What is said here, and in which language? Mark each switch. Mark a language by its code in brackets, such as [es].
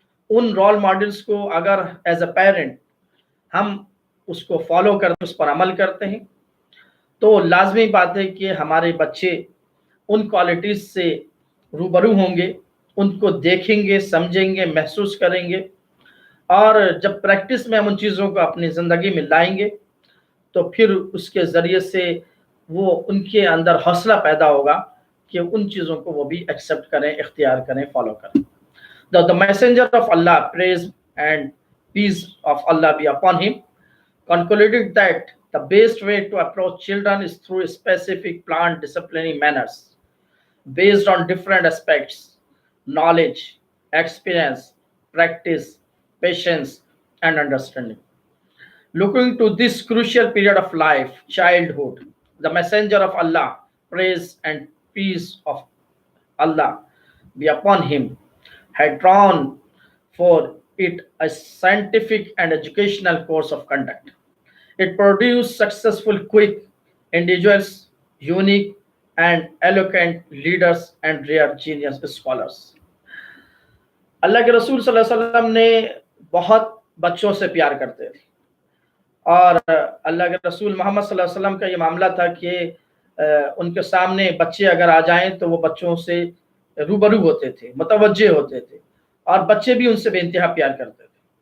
[ur] ان role models کو اگر as a parent ہم اس کو فالو کرتے، اس پر عمل کرتے ہیں، تو لازمی بات ہے کہ ہمارے بچے ان کوالٹیز سے روبرو ہوں گے، ان کو دیکھیں گے، سمجھیں گے، محسوس کریں گے، اور جب پریکٹس میں ہم ان چیزوں کو اپنی زندگی میں لائیں گے تو پھر اس کے ذریعے سے وہ ان کے اندر حوصلہ پیدا ہوگا کہ ان چیزوں کو وہ بھی ایکسیپٹ کریں، اختیار کریں، فالو کریں. [en] The messenger of Allah, praise and peace of Allah be upon him, concluded that the best way to approach children is through specific planned disciplinary manners based on different aspects: knowledge, experience, practice, patience, and understanding. Looking to this crucial period of life, childhood, the messenger of Allah, praise and peace of Allah be upon him, had drawn for it a scientific and educational course of conduct. It produced successful, quick individuals, unique and eloquent leaders, and rare genius scholars. [ur] اللہ کے رسول صلی اللہ علیہ وسلم نے بہت بچوں سے پیار کرتے تھے، اور اللہ کے رسول محمد صلی اللہ علیہ وسلم کا یہ معاملہ تھا کہ ان کے سامنے بچے اگر آ جائیں تو وہ بچوں سے روبرو ہوتے تھے، متوجہ ہوتے تھے، اور بچے بھی ان سے بے انتہا پیار کرتے تھے.